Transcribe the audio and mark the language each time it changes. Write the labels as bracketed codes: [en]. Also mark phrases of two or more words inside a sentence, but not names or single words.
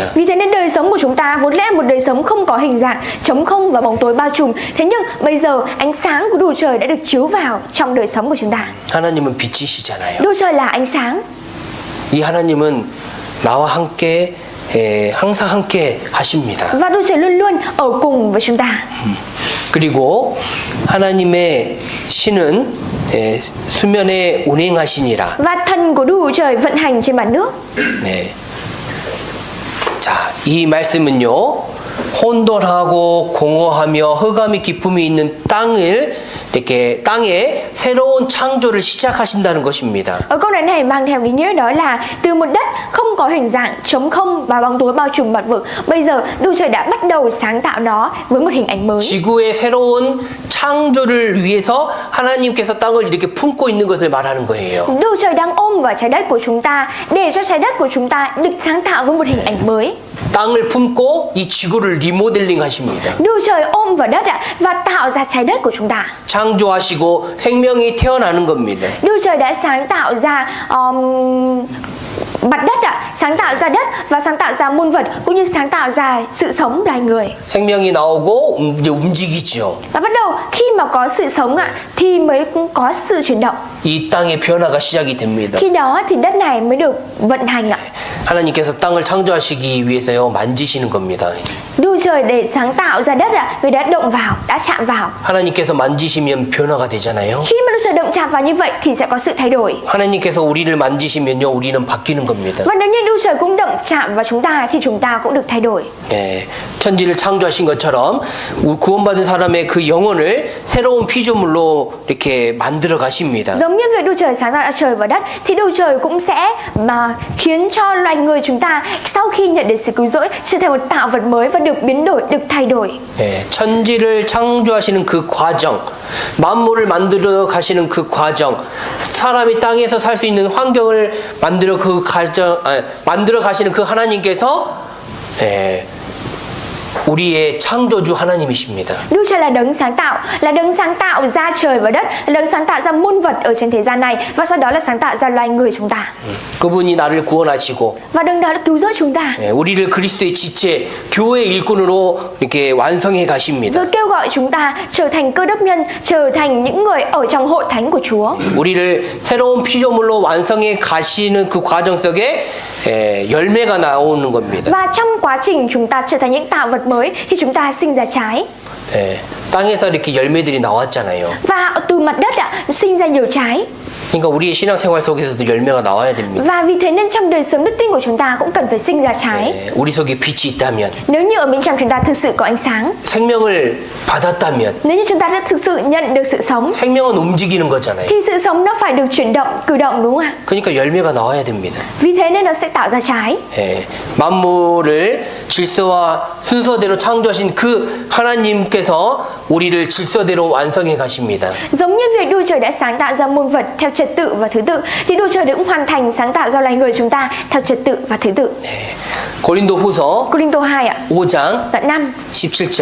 [vi] Vì thế nên đời sống của chúng ta vốn lẽ một đời sống không có hình dạng, trống không và bóng tối bao trùm. Thế nhưng bây giờ ánh sáng của Đức Chúa Trời đã được chiếu vào trong đời sống của chúng ta. [ko] 하나님은 빛이시잖아요. [vi] Đức Chúa Trời là ánh sáng. [ko] 이 하나님은 나와 함께 항상 함께 하십니다. [vi] Và Đức Chúa Trời luôn luôn ở cùng với chúng ta. [ko] 그리고 하나님의 신은 수면에 운행하시니라. [vi] Và thần của Đức Chúa Trời vận hành trên mặt nước. [ko] 네. 자, 이 말씀은요. 혼돈하고 공허하며 흑암이 기품이 있는 땅을 이렇게 땅에 새로운 창조를 시작하신다는 것입니다. [vi] Ở câu nói này mang theo ý nghĩa đó là từ một đất không có hình dạng, trống không và bóng tối bao trùm mặt vực, bây giờ Đức Chúa Trời đã bắt đầu sáng tạo nó với một hình ảnh mới. [ko] 지구의 새로운 창조를 위해서 하나님께서 땅을 이렇게 품고 있는 것을 말하는 거예요. [vi] Đức Chúa Trời đang ôm vào trái đất của chúng ta để cho trái đất của chúng ta được sáng tạo với một hình ảnh mới. [ko] 땅을 품고 이 지구를 리모델링 하십니다. [vi] Đức Chúa Trời ôm vào đất và tạo ra trái đất của chúng ta. [ko] 창조하시고 생명이 태어나는 겁니다. [vi] Đức Chúa Trời đã sáng tạo ra mặt đất sáng tạo ra đất và sáng tạo ra muôn vật cũng như sáng tạo ra sự sống loài người. [ko] 생명이 나오고 이제 움직이죠. [vi] Và bắt đầu khi mà có sự sống thì mới có sự chuyển động. [ko] 이 땅의 변화가 시작이 됩니다. [vi] Khi đó thì đất này mới được vận hành ạ. [ko] 하나님께서 땅을 창조하시기 위해서요 만지시는 겁니다. [vi] Đức Trời để sáng tạo ra đất người đã động vào, đã chạm vào. [ko] 하나님께서 만지시면 변화가 되잖아요. [vi] Khi mà Đức Trời động chạm vào như vậy thì sẽ có sự thay đổi. [ko] 하나님께서 우리를 만지시면요 우리는 바뀌는 겁니다. [vi] Và nếu như Đức Trời cũng động chạm vào chúng ta thì chúng ta cũng được thay đổi. [ko] 네, 천지를 창조하신 것처럼 구원받은 사람의 그 영혼을 새로운 피조물로 이렇게 만들어 가십니다. [vi] Giống như việc Đức Trời sáng tạo ra trời và đất thì Đức Trời cũng sẽ mà khiến cho loài người chúng ta sau khi nhận được sự cứu rỗi trở thành một tạo vật mới và được biến đổi, được thay đổi. [ko] 네, 천지를 창조하시는 그 과정, 만물을 만들어 가시는 그 과정, 사람이 땅에서 살 수 있는 환경을 만들어 가시는 그 하나님께서 우리의 창조주 하나님이십니다. [vi] Đức Trời là đấng sáng tạo ra trời và đất, là đấng sáng tạo ra muôn vật ở trên thế gian này và sau đó là sáng tạo ra loài người chúng ta. [ko] 그분이 나를 구원하시고 [vi] Và đấng đó đã cứu rỗi chúng ta. [ko] 우리를 그리스도의 지체, 교회의 일꾼으로 이렇게 완성해 가십니다. [vi] Rồi kêu gọi chúng ta trở thành cơ đốc nhân, trở thành những người ở trong hội thánh của Chúa. [ko] 우리를 새로운 피조물로 완성해 가시는 그 과정 속에 열매가 나오는 겁니다. [vi] Và trong quá trình chúng ta trở thành những tạo vật mới thì chúng ta sinh ra trái. [ko] 땅에서 이렇게 열매들이 나왔잖아요. [vi] Và từ mặt đất sinh ra nhiều trái. [ko] 그러니까 우리의 신앙생활 속에서도 열매가 나와야 됩니다. [vi] Và vì thế nên trong đời sống đức tin của chúng ta cũng cần phải sinh ra trái. [ko] 우리 속에 빛이 있다면, [vi] Nếu như ở bên trong chúng ta thực sự có ánh sáng, [ko] 생명을 받았다면, [vi] nếu như chúng ta đã thực sự nhận được sự sống, [ko] 생명은 움직이는 거잖아요. [vi] thì sự sống nó phải được chuyển động, cử động, đúng không ạ? [ko] 그러니까 열매가 나와야 됩니다. [vi] Vì thế nên nó sẽ tạo ra trái. [ko] 만물을 질서와 순서대로 창조하신 그 하나님께서 우리를 질서대로 완성해 가십니다. [vi] Giống như việc Đức Chúa Trời đã sáng tạo ra muôn vật theo trật tự và thứ tự, thì Đức Chúa Trời cũng hoàn thành sáng tạo ra loài người chúng ta theo trật tự và thứ tự. [ko] 고린도후서 [vi] Cô-rinh-tô 2 ạ, [ko] 5장 [vi] đoạn 5 [ko] 17절.